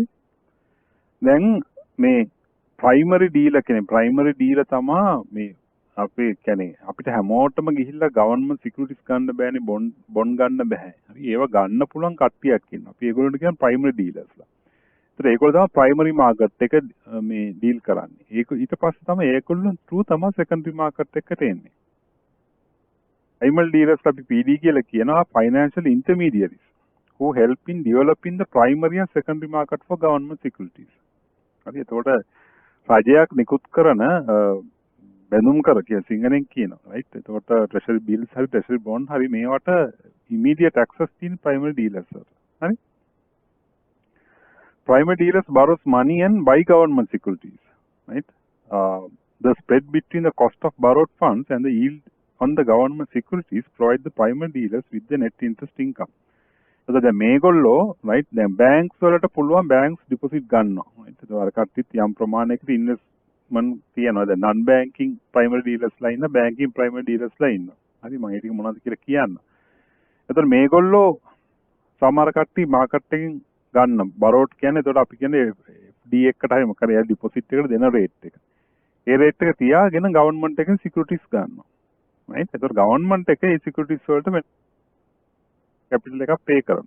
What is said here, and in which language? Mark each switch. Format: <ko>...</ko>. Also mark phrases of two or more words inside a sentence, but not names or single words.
<si>දැන් මේ</si> <en>primary dealer</en> <si>කියන්නේ</si> <en>primary dealer</en> <si>තමයි මේ අපේ කියන්නේ අපිට හැමෝටම ගිහිල්ලා</si> <en>government securities</en> <si>ගන්න බෑනේ බොන්ඩ් ගන්න බෑ. හරි. ඒව ගන්න පුළුවන් කට්ටියක් ඉන්නවා. අපි ඒගොල්ලන්ට කියන්නේ ප්‍රයිමරි ඩීලර්ස්ලා. ඒතර ඒගොල්ලෝ තමයි</si> <en>primary market</en> <si>එක මේ ඩීල් කරන්නේ. ඒක ඊට පස්සේ තමයි ඒගොල්ලෝ ත්‍රූ තමයි</si> <en>secondary market</en> <si>එකට එන්නේ.</si> <en>Primary dealers</en> <si>අපි PD කියලා කියනවා</si> <en>financial intermediaries who help in developing the primary and secondary market for government securities.</en> <si>හරි එතකොට රජයක් නිකුත් කරන බැඳුම් කර කියන සිංහලෙන් කියනවා right එතකොට</si> <en>treasury bills</en> <si>හරි</si> <en>treasury bond</en> <si>හරි මේවට</si> <en>immediate access</en> <si>තියෙන</si> <en>primary dealers</en> <si>වලට.</si> <en>හරි primary dealers borrows money and buy government securities right the spread between the cost of borrowed funds and the yield on the government securities provide the primary dealers with the net interest income. So the</en> <si>මේගොල්ලෝ right දැන් banks වලට පුළුවන් banks deposit ගන්නවා. right ඒතකොට කට්ටිත් යම් ප්‍රමාණයකට investment තියනවා. දැන්</si> <en>non banking primary dealers</en> <si>ලා ඉන්න</si> <en>banking primary dealers</en> <si>ලා ඉන්නවා. හරි මම ඒක මොනවද කියලා කියන්න. ඒතකොට මේගොල්ලෝ සමහර කට්ටිය market එකෙන් ගන්න borrowed කියන්නේ ඒතකොට අපි කියන්නේ FD එකකට හරි මොකද එයා deposit එකට දෙන rate එක. ඒ rate එක තියාගෙන government එකෙන් securities ගන්නවා. right ඒතකොට ගවර්න්මන්ට් එකේ ඒ සිකියුරිටිස් වලට කැපිටල් එකක් පේ කරනවා.</si>